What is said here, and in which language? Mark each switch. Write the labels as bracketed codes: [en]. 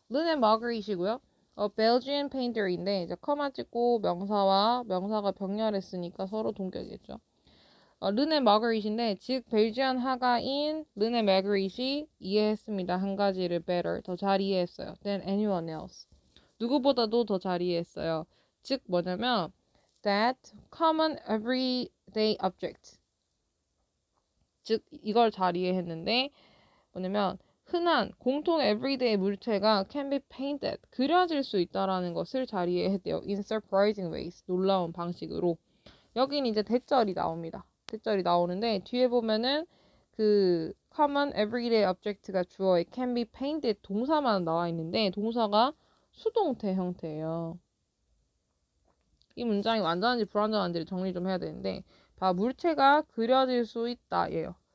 [ko] 르네 마그릿이고요. [en] Belgian painter인데 [ko] 이제 커마 찍고 명사가 병렬했으니까 서로 동격이겠죠. 르네 마그릿인데 즉 벨지안 화가인 르네 마그릿이 이해했습니다. 한 가지를 better 더 잘 이해했어요. [en] than anyone else. [ko] 누구보다도 더 잘 이해했어요. 즉 뭐냐면 [en] that common everyday object. [ko] 즉 이걸 잘 이해했는데 뭐냐면 흔한 공통 everyday 물체가 [en] can be painted [ko] 그려질 수 있다라는 것을 잘 이해했대요. [en] in surprising ways [ko] 놀라운 방식으로. 여긴 이제 대절이 나옵니다. 대절이 나오는데 뒤에 보면은 그 [en] common everyday object가 [ko] 주어에 [en] can be painted [ko] 동사만 나와 있는데 동사가 수동태 형태예요. 이 문장이 완전한지 불완전한지를 정리 좀 해야 되는데 물체가 그려질 수 있다 예요.